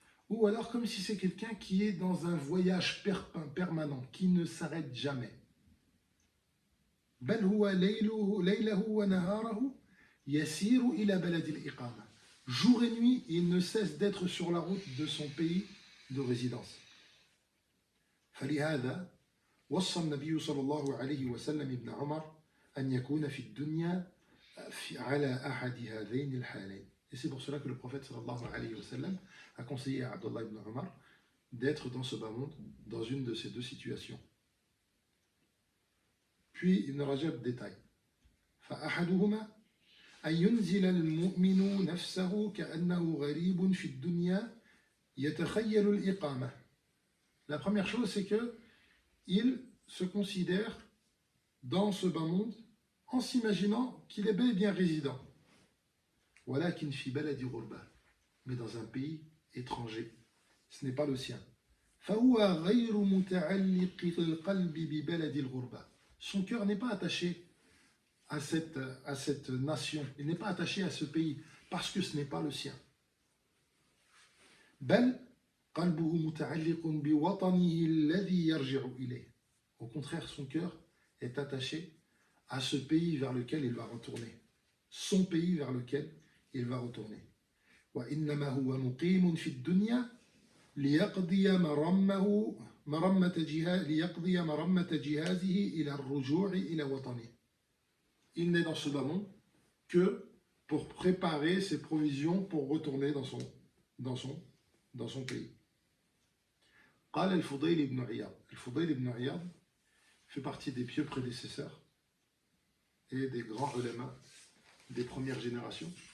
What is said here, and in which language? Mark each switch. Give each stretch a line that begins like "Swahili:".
French: Ou alors comme si c'est quelqu'un qui est dans un voyage permanent, qui ne s'arrête jamais.
Arabic: Bal huwa laylahu wa naharahu yasiru ila balad al-iqama.
French: Jour et nuit, il ne cesse d'être sur la route de son pays de résidence.
Arabic: فلهذا وصى النبي صلى الله عليه وسلم ابن عمر أن يكون في الدنيا على أحد هذين الحالين.
French: Et c'est pour cela que le prophète
Arabic: sallallahu alayhi wa sallam
French: a conseillé à Abdullah ibn Umar d'être dans ce bas monde, dans une de ces deux situations. Puis Ibn Rajab détaille
Arabic: فأحدهما أن ينزل المؤمن نفسه كأنه غريب في الدنيا يتخيل الإقامة.
French: La première chose, c'est que il se considère dans ce bas monde en s'imaginant qu'il est bel et bien résident.
Arabic: ولكن في بلد غربة,
French: mais dans un pays étranger, ce n'est pas le sien.
Arabic: فهو غير متعلق القلب ببلد الغربة.
French: Son cœur n'est pas attaché à cette nation, il n'est pas attaché à ce pays parce que ce n'est pas le sien.
Arabic: بل قلبه متعلق بوطنه الذي يرجع إليه.
French: Au contraire, son cœur est attaché à ce pays vers lequel il va retourner. Son pays vers lequel il va retourner.
Arabic: وإنما هو مقيم في الدنيا ليقضي مرمة جهازه إلى الرجوع إلى وطنه.
French: Il n'est dans ce bas monde que pour préparer ses provisions pour retourner dans son pays.
Arabic: قال الفضيل بن عياض.
French: الفضيل بن عياض fait partie des pieux prédécesseurs et des grands ulama des premières générations.